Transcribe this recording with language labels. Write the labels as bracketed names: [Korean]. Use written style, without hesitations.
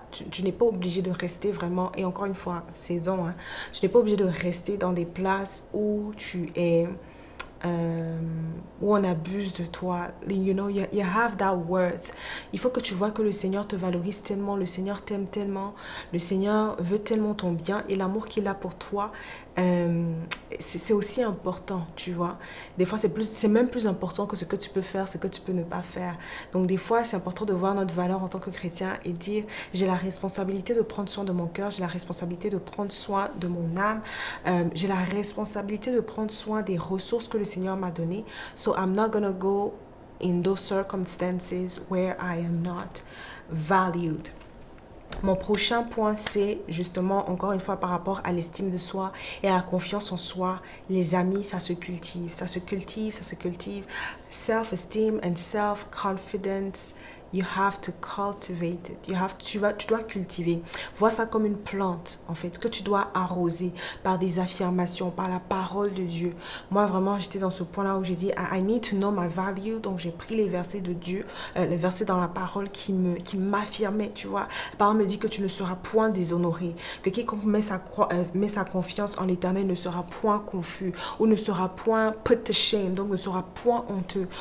[French] Tu n'es pas obligé de rester vraiment, et encore une fois, saison, hein, tu n'es pas obligé de rester dans des places où tu es où on abuse de toi. [English] You know, you have that worth. [French] Il faut que tu vois que le Seigneur te valorise tellement, le Seigneur t'aime tellement, le Seigneur veut tellement ton bien et l'amour qu'il a pour toi, c'est aussi important, tu vois. Des fois, c'est même plus important que ce que tu peux faire, ce que tu peux ne pas faire. Donc, des fois, c'est important de voir notre valeur en tant que chrétien et dire, j'ai la responsabilité de prendre soin de mon cœur, j'ai la responsabilité de prendre soin de mon âme, j'ai la responsabilité de prendre soin des ressources que le Seigneur m'a données. [English] So, I'm not gonna go in those circumstances where I am not valued. [French] Mon prochain point, c'est justement, encore une fois, par rapport à l'estime de soi et à la confiance en soi. Les amis, ça se cultive, ça se cultive, ça se cultive. [English] Self-esteem and self-confidence, you have to cultivate it. [French] Tu dois cultiver. Vois ça comme une plante, en fait, que tu dois arroser par des affirmations, par la parole de Dieu. Moi, vraiment, j'étais dans ce point-là où j'ai dit, [English] I need to know my value. [French] Donc, j'ai pris les versets de Dieu, les versets dans la parole qui m'affirmaient, tu vois. La parole me dit que tu ne seras point déshonoré, que quiconque met sa confiance en l'Éternel ne sera point confus ou ne sera point [English] put to shame, [French] donc ne sera point honteux.